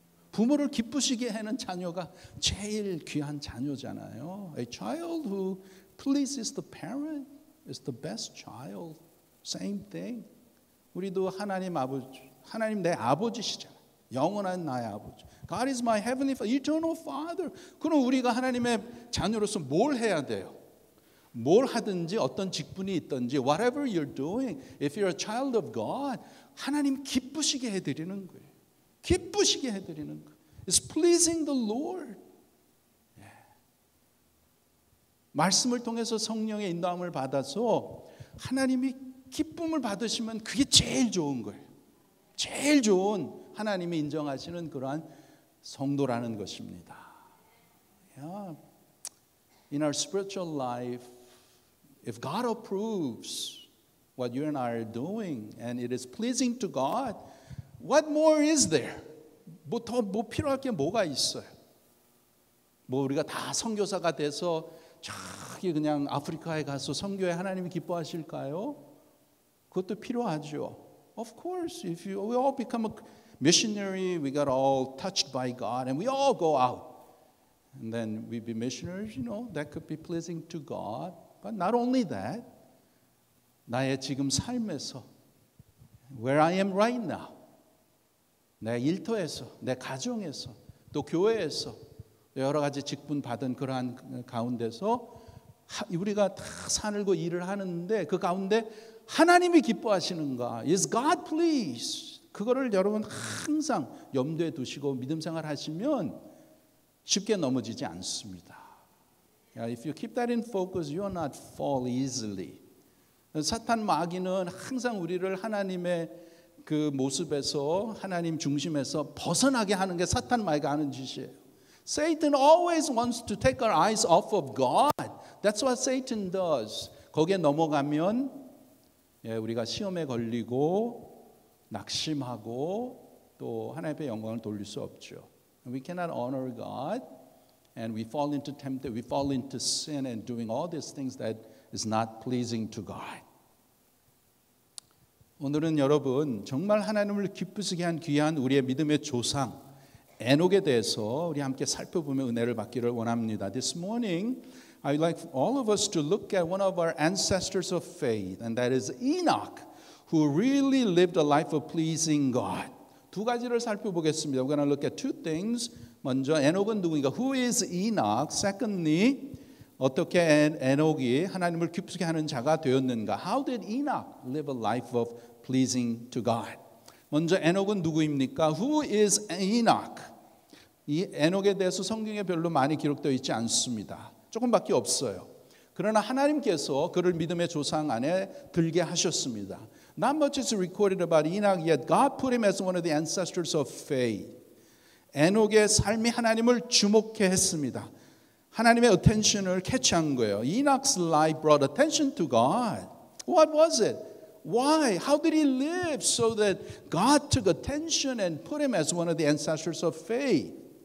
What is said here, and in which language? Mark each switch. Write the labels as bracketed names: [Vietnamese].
[Korean] 부모를 기쁘시게 하는 자녀가 제일 귀한 자녀잖아요. [English] A child who pleases the parent is the best child. Same thing. [Korean] 우리도 하나님 내 아버지시잖아요. 영원한 나의 아버지. [English] God is my heavenly Father, eternal Father. [Korean] 그럼 우리가 하나님의 자녀로서 뭘 해야 돼요? 뭘 하든지 어떤 직분이 있든지 [English] whatever you're doing, if you're a child of God, [Korean] 하나님 기쁘시게 해드리는 거예요. 기쁘시게 해드리는 거예요. [English] It's pleasing the Lord. [Korean] 말씀을 통해서 성령의 인도함을 받아서 하나님이 기쁨을 받으시면 그게 제일 좋은 거예요. 제일 좋은 하나님이 인정하시는 그러한 성도라는 것입니다. [English] In our spiritual life, if God approves what you and I are doing and it is pleasing to God, what more is there? [Korean] 뭐 필요할 게 뭐가 있어요? 뭐 우리가 다 선교사가 돼서 저기 그냥 아프리카에 가서 선교에 하나님이 기뻐하실까요? 그것도 필요하죠. [English] Of course, if we all become a missionary, we got all touched by God, and we all go out, and then we be missionaries. That could be pleasing to God. But not only that, [Korean] 나의 지금 삶에서, [English] where I am right now, [Korean] 내 일터에서, 내 가정에서, 또 교회에서 여러 가지 직분 받은 그러한 가운데서 우리가 다 살고 일을 하는데 그 가운데 하나님이 기뻐하시는가? [English] Is God pleased? [Korean] 그거를 여러분 항상 염두에 두시고 믿음 생활 하시면 쉽게 넘어지지 않습니다. [English] If you keep that in focus, you will not fall easily. [Korean] 사탄 마귀는 항상 우리를 하나님의 그 모습에서 하나님 중심에서 벗어나게 하는 게 사탄 마귀가 하는 짓이에요. [English] Satan always wants to take our eyes off of God. That's what Satan does. [Korean] 거기에 넘어가면 우리가 시험에 걸리고 낙심하고 또 하나님의 영광을 돌릴 수 없죠. [English] We cannot honor God, and we fall into temptation. We fall into sin and doing all these things that is not pleasing to God. [Korean] 오늘은 여러분 정말 하나님을 기쁘시게 한 귀한 우리의 믿음의 조상 에녹에 대해서 우리 함께 살펴보며 은혜를 받기를 원합니다. [English] This morning, I'd like all of us to look at one of our ancestors of faith, and that is Enoch, who really lived a life of pleasing God. [Korean] 두 가지를 살펴보겠습니다. [English] We're going to look at two things. [Korean] 먼저 에녹은 누구인가? [English] Who is Enoch? Secondly, [Korean] 어떻게 에녹이 하나님을 기쁘게 하는 자가 되었는가? [English] How did Enoch live a life of pleasing to God? [Korean] 먼저 에녹은 누구입니까? [English] Who is Enoch? [Korean] 이 에녹에 대해서 성경에 별로 많이 기록되어 있지 않습니다. 조금밖에 없어요. 그러나 하나님께서 그를 믿음의 조상 안에 들게 하셨습니다. [English] Not much is recorded about Enoch, yet God put him as one of the ancestors of faith. [Korean] 에녹의 삶이 하나님을 주목해 했습니다. 하나님의 attention을 캐치한 거예요. [English] Enoch's life brought attention to God. What was it? Why? How did he live so that God took attention and put him as one of the ancestors of faith?